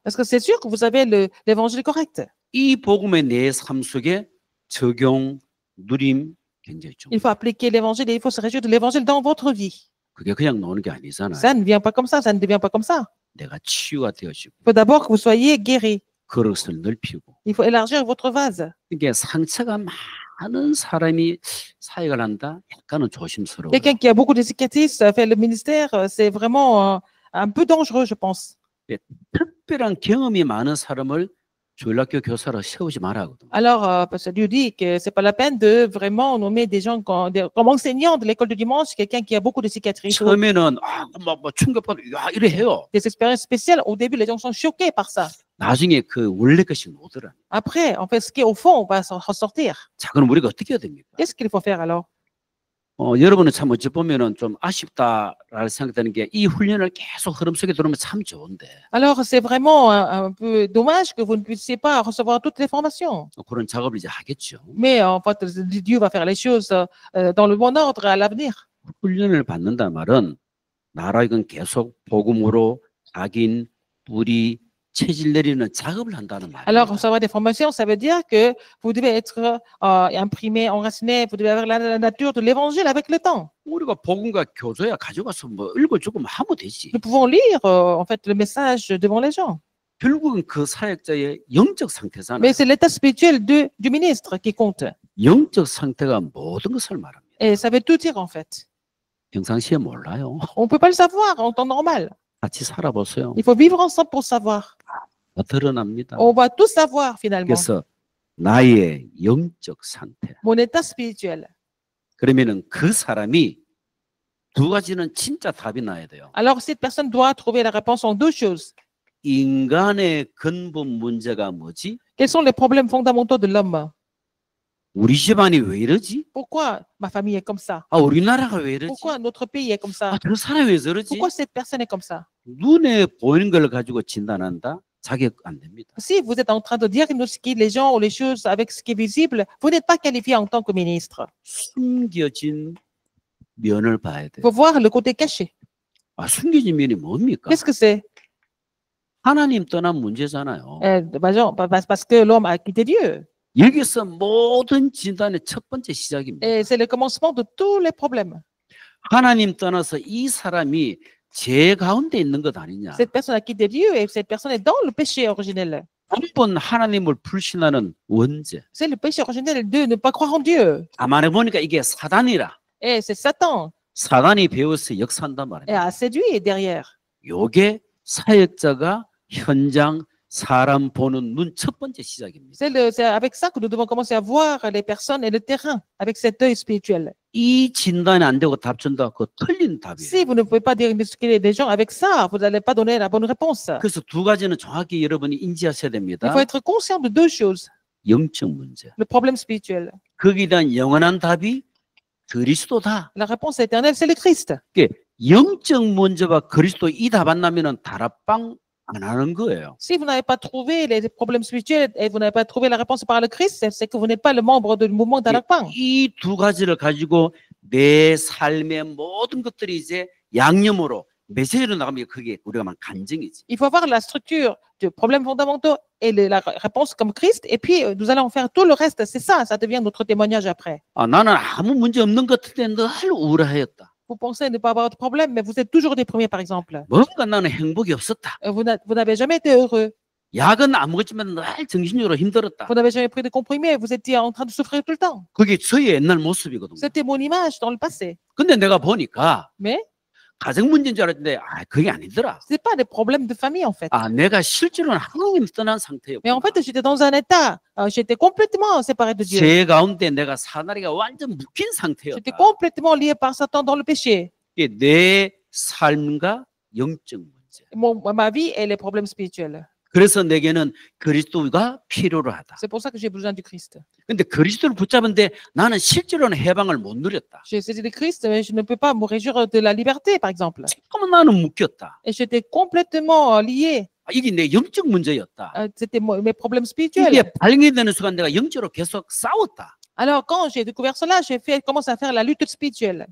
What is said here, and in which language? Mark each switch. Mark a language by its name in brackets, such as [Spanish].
[French] Parce que c'est sûr que vous avez l'évangile correct. [Korean] 이 복음의 내 삶 속에 적용, 누림, 굉장히 중. [French] Il faut appliquer l'évangile et il faut se réjouir de l'évangile dans votre vie. [Korean] 그게 그냥 노는 게 아니잖아요. [French] Ça ne vient pas comme ça ne devient pas comme ça. [Korean] 내가 치유가 되어지고 [French] Il faut d'abord que vous soyez guéri. [Korean] 그릇을 넓히고 [French] Il faut élargir votre vase. [Korean] 이게 상처가 많은 사람이 사역을 한다. 약간은 조심스러워요. [French] Quelqu'un qui a beaucoup de cicatrices fait le ministère, c'est vraiment un peu dangereux, je pense. [Korean] 특별한 경험이 많은 사람을 주일학교 교사로 세우지 말아거든. [French] Alors, parce que Dieu dit que c'est pas la peine de vraiment nommer des gens comme enseignants de l'école du dimanche, quelqu'un qui a beaucoup de cicatrices ou [Korean] 처음에는 뭐 충격받고 야 이래 해요. [French] des expériences spéciales. Au début, les gens sont choqués par ça. [Korean] 나중에 그 원래 것이 오더라. [French] Après, en fait, ce qui est au fond, on va s'en ressortir. [Korean] 자, 그럼 우리가 어떻게 해야 됩니까? [French] Qu'est-ce qu'il faut faire alors? [Korean] 여러분은 참 어찌 보면은 좀 아쉽다라는 생각되는 게 이 훈련을 계속 흐름 속에 들어오면 참 좋은데 [French] Alors, c'est vraiment un peu dommage que vous ne puissiez pas recevoir toutes les formations. [Korean] 그런 작업을 이제 하겠죠. [French] Mais en fait, Dieu va faire les choses dans le bon ordre à l'avenir. [Korean] 훈련을 받는다 말은 나라 이건 계속 복음으로 각인, 뿌리, 체질 내리는 작업을 한다는 [French] Alors, [Korean] 말이에요. [French] recevoir des formations, ça veut dire que vous devez être imprimé, enraciné, vous devez avoir la nature de l'évangile avec le temps. [Korean] 우리가 복음과 교조야 가져가서 뭐 읽어주고 뭐 하면 되지. [French] Nous pouvons lire, en fait, le message devant les gens. [Korean] 결국은 그 사역자의 영적 상태잖아요. [French] Mais c'est l'état spirituel du ministre qui compte. [Korean] 영적 상태가 모든 것을 말합니다. [French] Et ça veut tout dire, en fait. [Korean] 평상시에 몰라요. [French] On ne peut pas le savoir en temps normal. [Korean] 같이 살아보세요. [French] Il faut vivre ensemble pour savoir. [Korean] 다 드러납니다. [French] On va tout savoir, finalement. [Korean] 그래서 나의 영적 상태. [French] Mon état spirituel. [Korean] 그러면은 그 사람이 두 가지는 진짜 답이 나야 돼요. [French] Alors, cette personne doit trouver la réponse en deux choses. [Korean] 인간의 근본 문제가 뭐지? [French] Quels sont les problèmes fondamentaux de l'homme? [Korean] 우리 집안이 왜 이러지? [French] Pourquoi ma famille est comme ça? [Korean] 우리나라가 왜 이러지? [French] Pourquoi notre pays est comme ça? [Korean] 저 사람이 왜 저러지? [French] Pourquoi cette personne est comme ça? [Korean] 눈에 보이는 걸 가지고 진단한다? 자격 안 됩니다. [French] Si vous êtes en train de diagnostiquer les gens ou les choses avec ce qui est visible, vous n'êtes pas qualifié en tant que ministre. [Korean] 숨겨진 면을 봐야 [French] Il [Korean] 돼요. [French] faut voir le côté caché. [Korean] 숨겨진 면이 뭡니까? [French] Qu'est-ce que c'est? [Korean] 하나님 떠난 문제잖아요. [French] Parce que l'homme a quitté Dieu. [Korean] 여기서 모든 진단의 첫 번째 시작입니다. [French] Et c'est le commencement de tous les problèmes. [Korean] 하나님 떠나서 이 사람이 죄 가운데 있는 것 아니냐. [French] Cette personne a quitté Dieu et cette personne est dans le péché originel. [Korean] 한번 하나님을 불신하는 원죄. [French] C'est le péché originel de ne pas croire en Dieu. [Korean] 가만히 보니까 이게 사단이라. [French] Et c'est Satan [Korean] 사단이 배워서 역사한단 [French] et [Korean] 말이에요. [French] a séduit derrière. [Korean] 요게 사역자가 현장 사람 보는 눈 첫 번째 시작입니다. [French] C'est avec ça que nous devons commencer à voir les personnes et le terrain, avec cet œil spirituel. [Korean] 이 진단이 안 되고 답 준다. 그거 틀린 답이에요. [French] Si vous ne pouvez pas diagnostiquer des gens avec ça, vous n'allez pas donner la bonne réponse. [Korean] 그래서 두 가지는 정확히 여러분이 인지하셔야 [French] Il [Korean] 됩니다. [French] faut être conscient de deux choses. [Korean] 영적 문제. [French] Le problème spirituel. [Korean] 거기에 대한 영원한 답이 그리스도다. [French] La réponse éternelle, c'est le Christ. [Korean] 영적 문제와 그리스도 이 답 안 나면은 다락방 안 하는 거예요. [French] Si vous n'avez pas trouvé les problèmes spirituels et vous n'avez pas trouvé la réponse par le Christ, c'est que vous n'êtes pas le membre du mouvement d'Alakpang. [Korean] 이 두 가지를 가지고 내 삶의 모든 것들이 이제 양념으로 메시지로 나가면 그게 우리가 말 간증이지. [French] Il faut avoir la structure de problèmes fondamentaux et la réponse comme Christ, et puis nous allons faire tout le reste. C'est ça, ça devient notre témoignage après. [Korean] 나는 아무 문제 없는 것 같은데 늘 우울하였다. [French] Vous pensez ne pas avoir de problème, mais vous êtes toujours déprimé, par exemple. [Korean] 뭔가 나는 행복이 없었다. [French] Vous n'avez jamais été heureux. [Korean] 약은 안 먹었지만 늘 정신적으로 힘들었다. [French] Vous n'avez jamais pris de comprimés. Vous étiez en train de souffrir tout le temps. [Korean] 그게 저의 옛날 모습이거든요. [French] C'était mon image dans le passé. [Korean] 근데 내가 보니까 [French] Mais [Korean] 가정 문제인 줄 알았는데 그게 아니더라. [French] ce n'est pas des problèmes de famille, en fait. [Korean] 내가 실제로는 하나님 떠난 상태였고 [French] Mais en fait, j'étais dans un état, j'étais complètement séparé de Dieu. [Korean] 제 가운데 내가 사나리가 완전 묶인 상태였다. [French] J'étais complètement lié par Satan dans le péché. [Korean] 이게 내 삶과 영적 문제. [French] Ma vie et les problèmes spirituels. [Korean] 그래서 내게는 그리스도가 필요로 하다. [French] C'est pour ça que j'ai besoin du Christ. [Korean] 근데 그리스도를 붙잡은데 나는 실제로는 해방을 못 누렸다. [French] J'ai saisi le Christ, mais je ne peux pas me réjouir de la liberté, par exemple. [Korean] 잠깐만 나는 묶였다. [French] Et j'étais complètement lié. [Korean] 이게 내 영적 문제였다. [French] C'était mes problèmes [Korean] 이게 [French] spirituels. [Korean] 발견되는 순간 내가 영적으로 계속 싸웠다. [French] Alors, quand j'ai découvert cela, j'ai commencé à faire la lutte spirituelle.